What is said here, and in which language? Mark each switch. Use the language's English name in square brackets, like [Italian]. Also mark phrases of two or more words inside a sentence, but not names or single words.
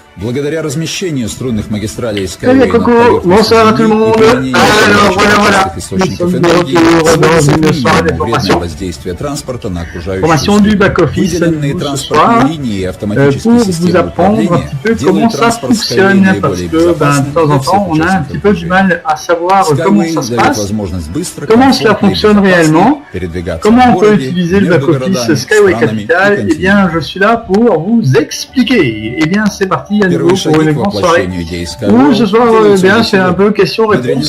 [Russian] Благодаря размещению струнных магистралей Skyway на поверхности Земли и источников энергии вредное воздействие транспорта на окружающую среду. Выделенные транспортные линии и автоматические системы управления делают транспорт Skyway наиболее безопасным для всех участников. [French] À savoir comment ça se passe, comment cela fonctionne réellement, comment on peut utiliser le back-office Skyway Capital. Eh bien, je suis là pour vous expliquer. Eh bien, c'est parti à nouveau pour une grande soirée où ce soir, bien, c'est un peu question-réponse.